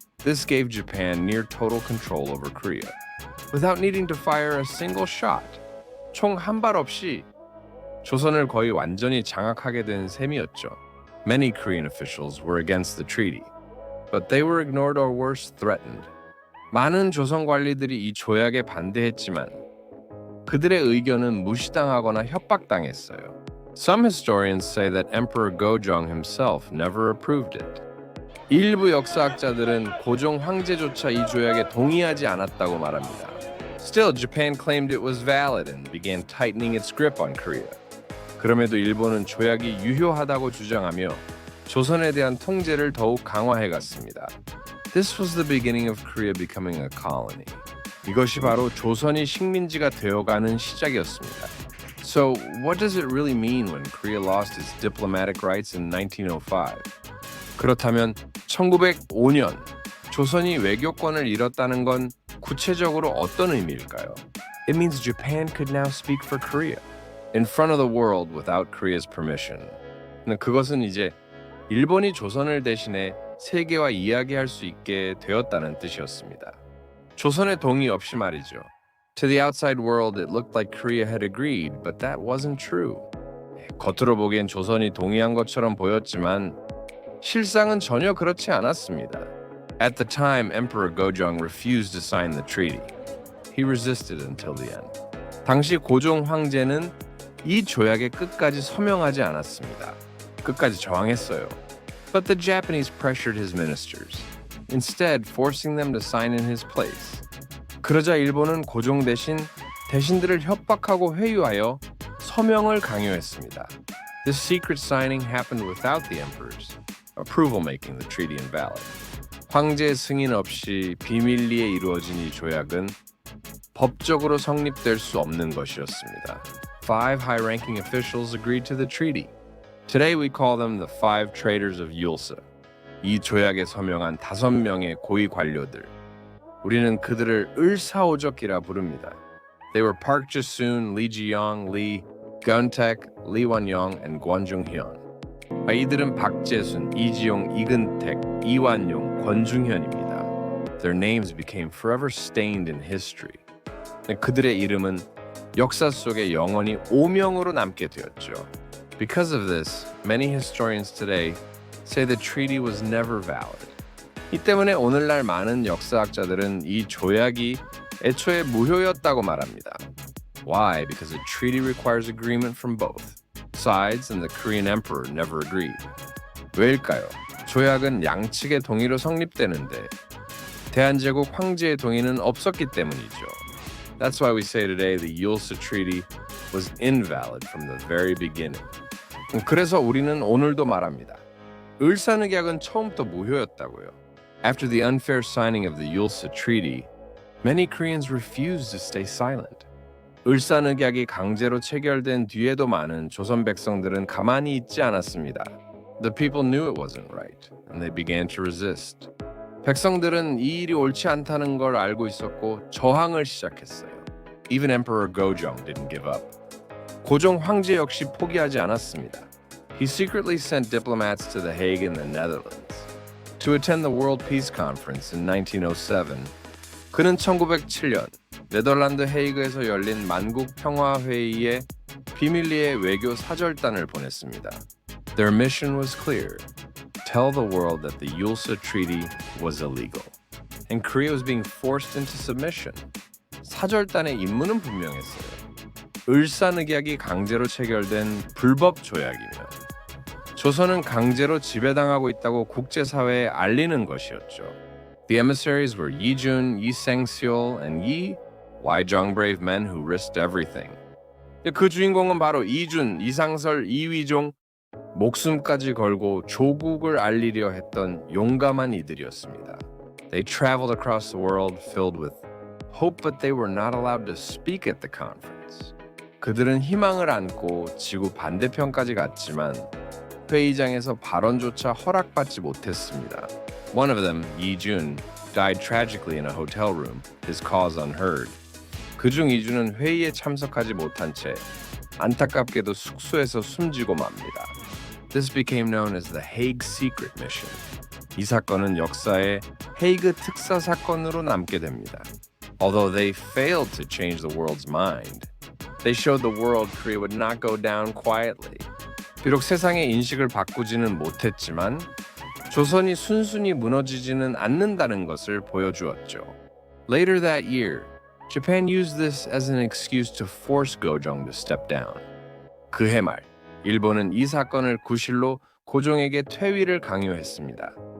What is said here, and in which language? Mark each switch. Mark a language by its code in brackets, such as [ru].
[en] This gave Japan near total control over Korea, without needing to fire a single shot. [ko] 총 한 발 없이 조선을 거의 완전히 장악하게 된 셈이었죠. [en] Many Korean officials were against the treaty, but they were ignored or worse, threatened. [ko] 많은 조선 관리들이 이 조약에 반대했지만 그들의 의견은 무시당하거나 협박당했어요. [en] Some historians say that Emperor Gojong himself never approved it. [ko] 일부 역사학자들은 고종 황제조차 이 조약에 동의하지 않았다고 말합니다. [en] Still, Japan claimed it was valid and began tightening its grip on Korea. [ko] 그럼에도 일본은 조약이 유효하다고 주장하며 조선에 대한 통제를 더욱 강화해갔습니다. [en] This was the beginning of Korea becoming a colony. [ko] 이것이 바로 조선이 식민지가 되어가는 시작이었습니다. [en] So, what does it really mean when Korea lost its diplomatic rights in 1905? [ko] 그렇다면 1905년 조선이 외교권을 잃었다는 건 구체적으로 어떤 의미일까요? [en] It means Japan could now speak for Korea in front of the world without Korea's permission. [ko] 그것은 이제 일본이 조선을 대신해 세계와 이야기할 수 있게 되었다는 뜻이었습니다. 조선의 동의 없이 말이죠. [en] To the outside world, it looked like Korea had agreed, but that wasn't true. [ko] 겉으로 보기엔 조선이 동의한 것처럼 보였지만 실상은 전혀 그렇지 않았습니다. [en] At the time, Emperor Gojong refused to sign the treaty. He resisted until the end. [ko] 당시 고종 황제는 이 조약에 끝까지 서명하지 않았습니다. 끝까지 저항했어요. [en] But the Japanese pressured his ministers, instead forcing them to sign in his place. [ko] 그러자 일본은 고종 대신 대신들을 협박하고 회유하여 서명을 강요했습니다. [en] This secret signing happened without the emperor's approval, making the treaty invalid. [ko] 황제의 승인 없이 비밀리에 이루어진 이 조약은 법적으로 성립될 수 없는 것이었습니다. [en] Five high-ranking officials agreed to the treaty. Today we call them the Five Traders of Yulsa. [ko] 이 조약에 서명한 5명의 고위 관료들. 우리는 그들을 을사오적이라 부릅니다. [en] They were Park Ji-soon, Lee Ji-young, Lee Geun-taek, Lee Wan-yong, and Kwon Jung-hyun. [ko] 이들은 박재순, 이지용, 이근택, 이완용, 권중현입니다. [en] Their names became forever stained in history. [ko] 그들의 이름은 역사 속에 영원히 오명으로 남게 되었죠. [en] Because of this, many historians today say the treaty was never valid. [ko] 이 때문에 오늘날 많은 역사학자들은 이 조약이 애초에 무효였다고 말합니다. [en] Why? Because a treaty requires agreement from both sides, and the Korean emperor never agreed. [ko] 왜일까요? 조약은 양측의 동의로 성립되는데 대한제국 황제의 동의는 없었기 때문이죠. [en] That's why we say today the Yulsa Treaty was invalid from the very beginning. [ko] 그래서 우리는 오늘도 말합니다. 을사늑약은 처음부터 무효였다고요. [en] After the unfair signing of the Yulsa Treaty, many Koreans refused to stay silent. [ko] 을사늑약이 강제로 체결된 뒤에도 많은 조선 백성들은 가만히 있지 않았습니다. [en] The people knew it wasn't right, and they began to resist. [ko] 백성들은 이 일이 옳지 않다는 걸 알고 있었고 저항을 시작했어요. [en] Even Emperor Gojong didn't give up. [ko] 고종 황제 역시 포기하지 않았습니다. [en] He secretly sent diplomats to The Hague in the Netherlands to attend the World Peace Conference in 1907. [ko] 그는 1907년 네덜란드 헤이그에서 열린 만국 평화 회의에 비밀리에 외교 사절단을 보냈습니다. [en] Their mission was clear: tell the world that the Yulsa Treaty was illegal, and Korea was being forced into submission. [ko] 사절단의 임무는 분명했어요. 을사늑약이 강제로 체결된 불법 조약이며 조선은 강제로 지배당하고 있다고 국제사회에 알리는 것이었죠. [en] The emissaries were Yi Jun, Yi Sang-seol, and Yi Waijong, brave men who risked everything. [ko] 그 주인공은 바로 이준, 이상설, 이위종, 목숨까지 걸고 조국을 알리려 했던 용감한 이들이었습니다. [en] They traveled across the world filled with hope, but they were not allowed to speak at the conference. [ko] 그들은 희망을 안고 지구 반대편까지 갔지만 회의장에서 발언조차 허락받지 못했습니다. [en] One of them, Yi Jun, died tragically in a hotel room, his cause unheard. [ko] 그중 이준은 회의에 참석하지 못한 채 안타깝게도 숙소에서 숨지고 맙니다. [en] This became known as the Hague Secret Mission. [ko] 이 사건은 역사에 헤이그 특사 사건으로 남게 됩니다. [en] Although they failed to change the world's mind, they showed the world Korea would not go down quietly. [ko] 비록 세상의 인식을 바꾸지는 못했지만 조선이 순순히 무너지지는 않는다는 것을 보여주었죠. [en] Later that year, Japan used this as an excuse to force Gojong to step down. [ko] 그해 말, 일본은 이 사건을 구실로 고종에게 퇴위를 강요했습니다.